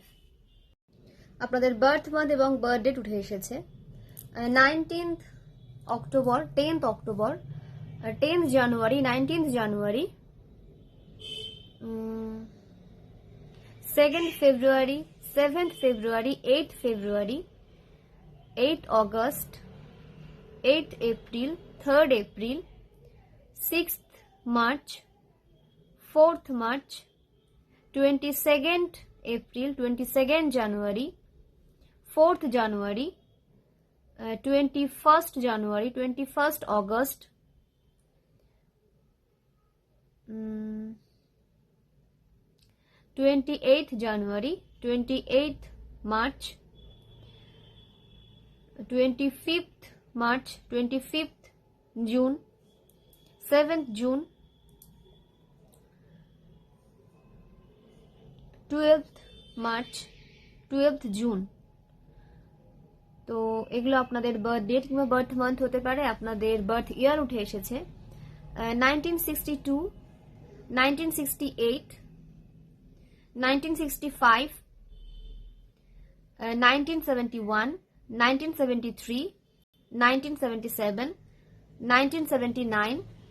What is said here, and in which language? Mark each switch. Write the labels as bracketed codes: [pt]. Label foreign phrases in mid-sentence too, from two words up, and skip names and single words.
[bn] আপনাদের [en] birth month [bn] এবং [en] birth date [bn] উঠে এসেছে 19th অক্টোবর, 10th অক্টোবর, 10th জানুয়ারি, 19th জানুয়ারি, 2nd ফেব্রুয়ারি, 7th ফেব্রুয়ারি, 8th ফেব্রুয়ারি, 8th অগস্ট, 8th এপ্রিল, 3rd এপ্রিল, 6th March, 4th March, 22nd April, 22nd January, 4th January, 21st January, 21st August, 28th January, 28th March, 25th March, 25th June, 7th June, 12th March, 12th June। তো এগুলো আপনাদের [en] birth date [bn] কিংবা [en] birth month [bn] হতে পারে। আপনাদের [en] birth year [bn] উঠে এসেছে 1962, 1968, 1965, 1971, 1973, 1977, 1979,